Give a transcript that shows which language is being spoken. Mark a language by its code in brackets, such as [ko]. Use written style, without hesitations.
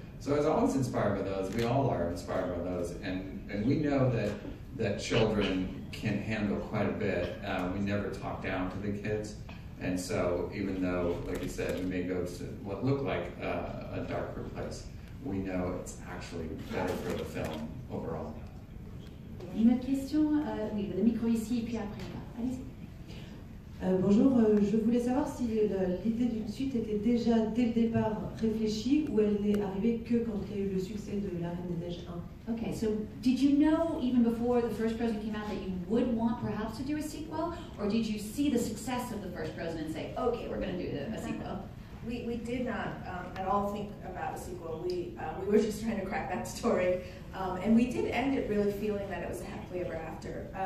[en] So I was always inspired by those. We all are inspired by those, and we know that children can handle quite a bit. We never talk down to the kids, and so even though, like you said, we may go to what looked like a darker place, we know it's actually better for the film overall. [fr] Une autre question, oui, le micro ici et puis après là. Allez-y. Bonjour, je voulais savoir si l'idée d'une suite était déjà dès le départ réfléchie ou elle n'est arrivée que quand il y a eu le succès de La Reine des Neiges 1. [en] Okay, so did you know even before the first Frozen came out that you would want perhaps to do a sequel, or did you see the success of the first Frozen and say, okay, we're going to do a sequel? We did not at all think about a sequel. We were just trying to crack that story. And we did end it really feeling that it was a happily ever after.